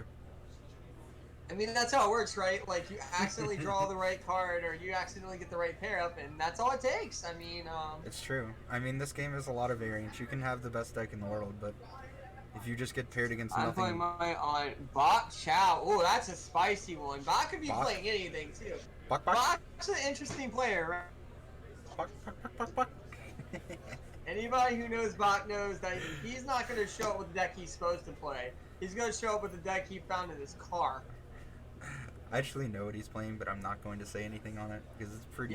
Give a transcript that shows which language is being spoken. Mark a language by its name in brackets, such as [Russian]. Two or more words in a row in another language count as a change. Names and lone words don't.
[English] I mean, that's how it works, right? Like, you accidentally draw the right card, or you accidentally get the right pair up, and that's all it takes. I mean, It's true. I mean, this game has a lot of variance. You can have the best deck in the world, but if you just get paired against I'm nothing... playing mine on Bok Chow. Oh, that's a spicy one. Bok could be Bok? playing anything, too. Bok, bok. Bok's an interesting player, right? Bok, bok, bok, bok, bok. Anybody who knows Bok knows that he's not going to show up with the deck he's supposed to play. He's going to show up with the deck he found in his car. I actually know what he's playing, but I'm not going to say anything on it because it's pretty